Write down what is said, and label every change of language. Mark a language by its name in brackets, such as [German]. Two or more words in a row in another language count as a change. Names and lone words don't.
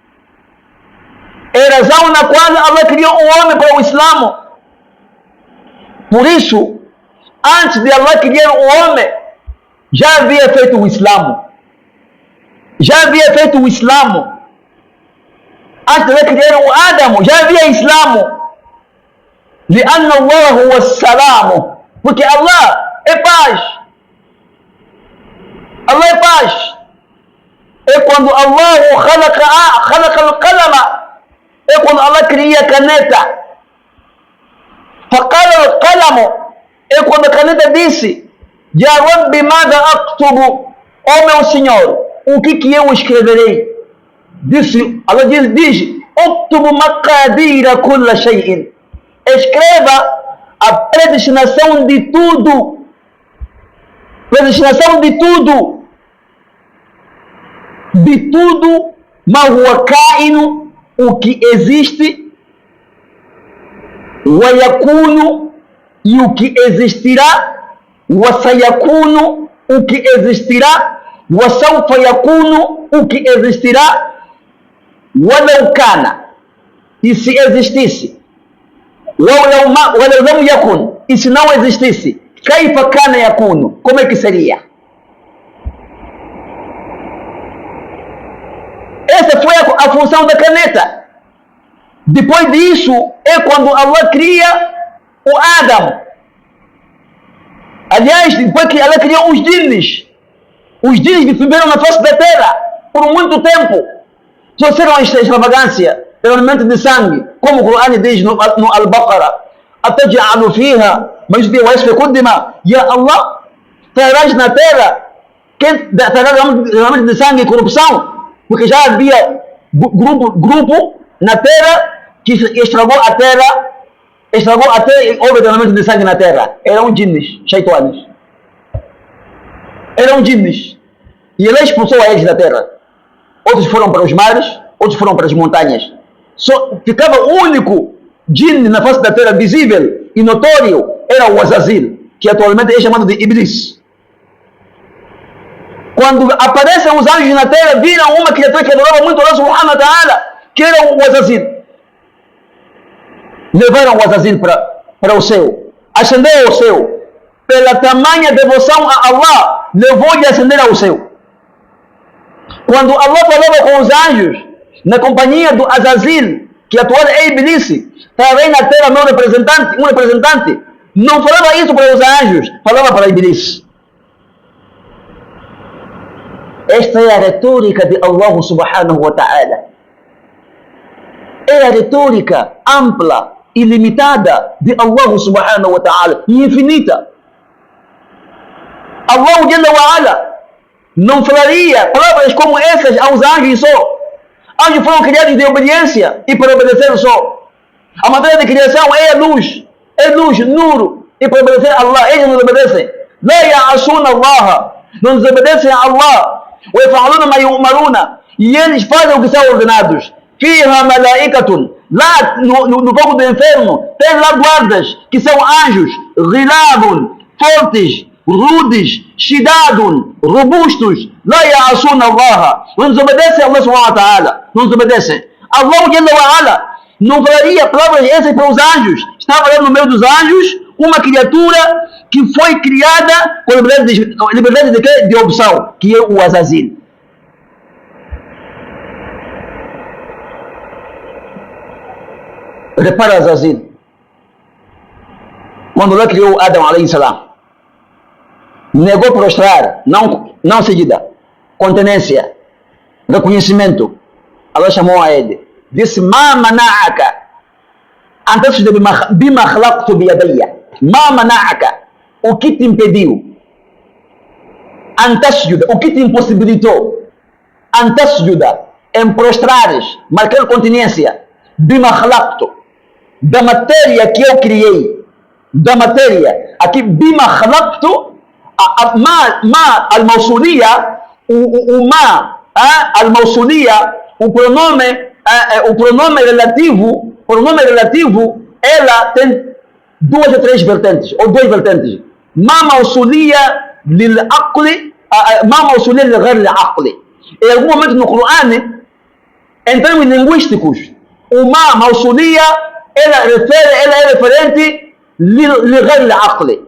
[Portuguese] É a razão na qual Allah criou o homem para o Islã. Por isso, antes de Allah criar o homem, já havia feito o Islã. Já havia feito o Islã. Antes de Allah criar o Adão, já havia Islã. [Arabic] لأن الله هو السلام, [Portuguese] porque Allah é paz. Allah é paz. É quando [Arabic] الله خلق القلم, [Portuguese] é quando Allah cria a caneta. [Arabic] فقال القلم, [Portuguese] é quando a caneta disse: [Arabic] يا ربي ماذا أكتب, [Portuguese] ó meu Senhor, o que eu escreverei? Disse, Allah diz: [Arabic] اكتب مقادير كل شيء, [Portuguese] escreva a predestinação de tudo. Predestinação de tudo. De tudo, [Arabic] ما هو كائن, [Portuguese] o que existe, [Arabic] ويكون, [Portuguese] e o que existirá, [Arabic] وسيكون, [Portuguese] o que existirá, [Arabic] وسوف يكون, [Portuguese] o que existirá, [Arabic] ولو كان, [Portuguese] e se existisse, [Arabic] ولو لم يكن, [Portuguese] e se não existisse, [Arabic] كيف كان يكون, [Portuguese] como é que seria? Essa foi a função da caneta. Depois disso, é quando Allah cria o Adão. Aliás, depois que Allah criou os jinns que viveram na face da terra por muito tempo, trouxeram esta extravagância, derramamento de sangue, como o Corão diz no Al-Baqarah: [Arabic] أتجعل فيها من يسبح ويسفك دماء. يا الله, [Portuguese] terás na terra quem terá derramamento de sangue e corrupção? Porque já havia grupo na terra que estragou a terra e houve derramamento de sangue na terra. Eram jinns, shaitanes. Eram jinns. E ele expulsou a eles da terra. Outros foram para os mares, outros foram para as montanhas. Só ficava o único jinn na face da terra visível e notório, era o Azazil, que atualmente é chamado de Iblis. Quando aparecem os anjos na terra, viram uma criatura que adorava muito Allah [Arabic] سبحانه وتعالى, [Portuguese] que era o Azazil. Levaram o Azazil para o céu, ascendeu ao céu. Pela tamanha devoção a Allah, levou-lhe a ascender ao céu. Quando Allah falava com os anjos, na companhia do Azazil, que atual é Iblis, para na terra um representante, não falava isso para os anjos, falava para Iblis. Esta é a retórica de Allah [Arabic] سبحانه وتعالى. [Portuguese] É a retórica ampla, ilimitada de Allah [Arabic] سبحانه وتعالى, [Portuguese] e infinita. Allah [Arabic] جل وعلا [Portuguese] não falaria palavras como essas aos anjos só. Anjos foram criados de obediência e para obedecer só. A matéria de criação é luz, nur, e para obedecer a Allah, eles nos obedecem. [Arabic] لا يعصون الله, [Portuguese] não desobedecem a Allah. E eles fazem o que são ordenados. [Arabic] فيها ملائكة, [Portuguese] lá no fogo do inferno tem lá guardas que são anjos, ghilabun, fortes, rudes, shidadun, robustos. [Arabic] لا يعصون الله, [Portuguese] não desobedecem a Allah [Arabic] سبحانه وتعالى, [Portuguese] não desobedecem. Allah [Arabic] جل وعلا [Portuguese] não falaria palavras essas para os anjos. Estava lá no meio dos anjos uma criatura que foi criada com liberdade de quê? De opção, que é o Azazil. Repara Azazil. Quando Allah criou Adão [Arabic] عليه السلام, [Portuguese] negou prostrar, não seguida, continência, reconhecimento. Allah chamou a ele, disse: [Arabic] ما منعك أن تسجد بما خلقت بيدي. ما منعك, [Portuguese] o que te impediu? [Arabic] أن تسجد, [Portuguese] o que te impossibilitou? [Arabic] أن تسجد, [Portuguese] em prostrares, marcar continência, [Arabic] بما خلقت, [Portuguese] da matéria que eu criei, da matéria. [Arabic] Aqui بما خلقت، ما الموصولية، o ما الموصولية, [Portuguese] o pronome relativo, ela tem duas ou três vertentes, ou duas vertentes. [Arabic] ما موصولية للعقل، ما موصولية لغير عقل. [Portuguese] Em algum momento no Corão, em termos linguísticos, o [Arabic] ما موصولية, [Portuguese] ela é referente [Arabic] لغير عقل.